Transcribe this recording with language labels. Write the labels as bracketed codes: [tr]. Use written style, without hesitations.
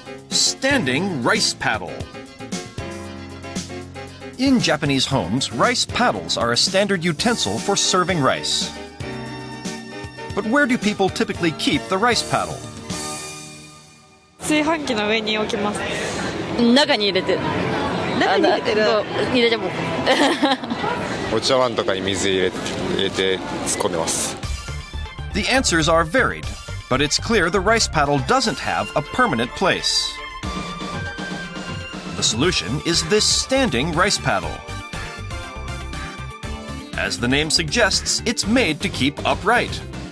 [en] Standing rice paddle. In Japanese homes, rice paddles are a standard utensil for serving rice. But where do people typically keep the rice paddle? [ja] 炊飯器の上に置きます。中に入れてる。中に入れてる。入れても。お茶碗とかに水入れて突っ込んでます。 [en] The answers are varied, but it's clear the rice paddle doesn't have a permanent place. The solution is this standing rice paddle. As the name suggests, it's made to keep upright.